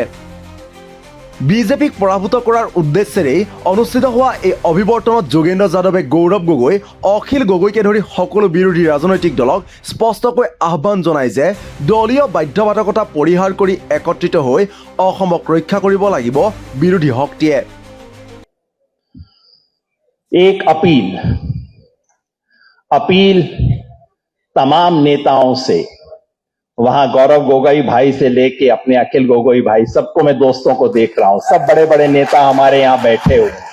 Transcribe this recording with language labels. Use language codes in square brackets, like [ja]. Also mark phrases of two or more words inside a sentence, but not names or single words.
[as] বিজেপিক পৰাভূত কৰাৰ উদ্দেশ্যেৰেই অনুষ্ঠিত হোৱা এই অভিৱৰ্তনত যোগেন্দ্ৰ যাদৱে গৌৰৱ গগৈ, অখিল গগৈকে ধৰি সকলো বিৰোধী ৰাজনৈতিক দলক স্পষ্টকৈ আহ্বান জনায় যে দলীয় বাধ্যবাধকতা পৰিহাৰ কৰি একত্ৰিত হৈ অসমক ৰক্ষা কৰিব লাগিব বিৰোধী শক্তিয়ে। [hi] एक अपील तमाम नेताओं से, वहां गौरव गोगोई भाई से लेके अपने अखिल गोगोई भाई, सबको मैं दोस्तों को देख रहा हूं, सब बड़े बड़े नेता हमारे यहां बैठे हुए।